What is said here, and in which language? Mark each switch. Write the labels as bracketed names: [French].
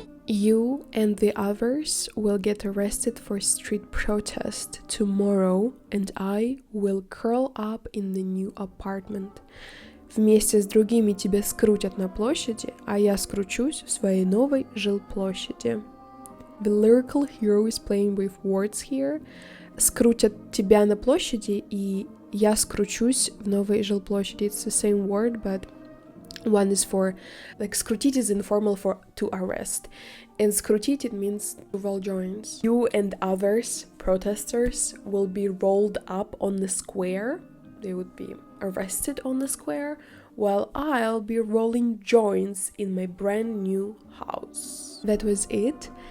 [English] You and the others will get arrested for street protest tomorrow, and I will curl up in the new apartment. [Russian] Вместе с другими тебя скрутят на площади, а я скручусь в своей новой жилплощади. [English] The lyrical hero is playing with words here. [Russian] Скрутят тебя на площади, и я скручусь в новой жилплощади. [English] It's the same word, but one is for, like, скрутить is informal for to arrest, and скрутить it means to roll joints. You and others, protesters, will be rolled up on the square. They would be arrested on the square, while I'll be rolling joints in my brand new house. That was it.